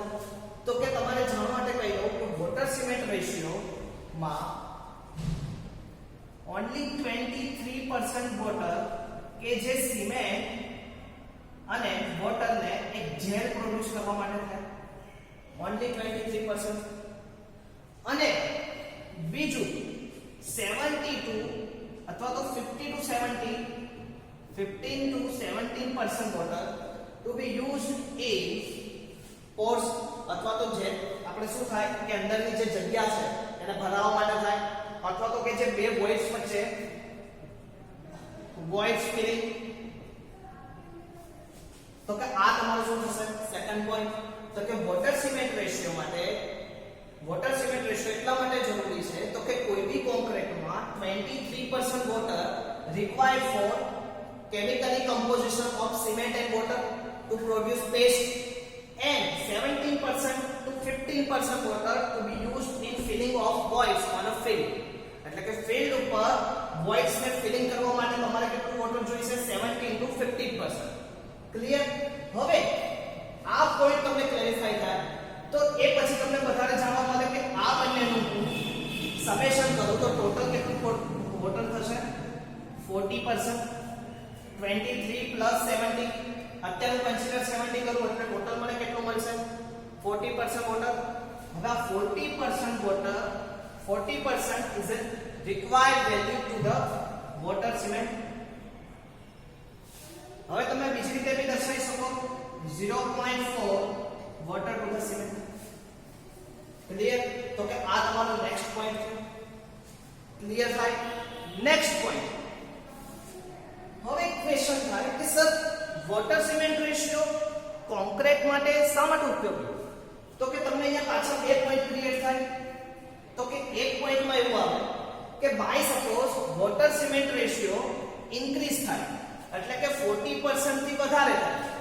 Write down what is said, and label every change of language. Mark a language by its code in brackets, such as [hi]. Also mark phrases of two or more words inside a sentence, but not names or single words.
[gu] તો કે તમારે જાણવા માટે કહી દઉં કે [en] water cement ratio [gu] માં [en] only 23% water [gu] કે જે સિમેન્ટ અને વોટરને એક [en] gel produce [gu] કરવા માટે થાય, [en] only 23%. [gu] અને બીજું 72 અથવા તો [en] 15 to 17% water to be used in pores, [gu] અથવા તો જે આપણે શું થાય કે અંદરની જે જગ્યા છે એને ભરાવવા માટે થાય, અથવા તો કે જે બે વોઇડ્સ વચ્ચે [en] void filling. [gu] તો કે આ તમારું શું થશે? [en] second point. [gu] તો કે [en] water cement ratio [gu] માટે, [en] water cement ratio [gu] એટલા માટે જરૂરી છે તો કે કોઈ બી કોન્ક્રીટમાં 23% વોટર [en] required for chemically composition of cement and water to produce paste and 17% to 15% water to be used in filling of voids on a field. [gu] એટલે કે ફિલ્ડ ઉપર voids ને ફિલિંગ કરવા માટે તમારે કેટલું વોટર જોઈશે 17 to 15%. ક્લિયર? હવે આ પોઈન્ટ તમને ક્લેરિફાઈ થાય તો એ પછી તમને વધારે જાણવા મળે કે આ બંનેનું સમેશન કરો તો ટોટલ કેટલું વોટર થશે 40%. 23 plus 70 અત્યારે કન્સિડર 70 કરું એટલે ટોટલ મને કેટલું મળશે 40% વોટર. [en] હવે 40% વોટર 40% is a required value to the water cement. [gu] હવે તમે બીજી રીતે બી દર્શાવી શકો 0.4 [en] water to the cement. [gu] ક્લિયર? તો કે આ તમારો નેક્સ્ટ પોઈન્ટ છે. ક્લિયર થાય? નેક્સ્ટ પોઈન્ટ. હવે એક ક્વેશ્ચન થાય કે સર [en] water cement ratio [gu] કોન્ક્રીટ માટે શા માટે ઉપયોગી? તો કે તમને અહીંયા પાછળ બે [en] point create [gu] થાય. તો કે એક પોઈન્ટમાં એવું આવે કે [en] by suppose water cement ratio increase [gu] થાય એટલે કે 40% થી વધારે થાય.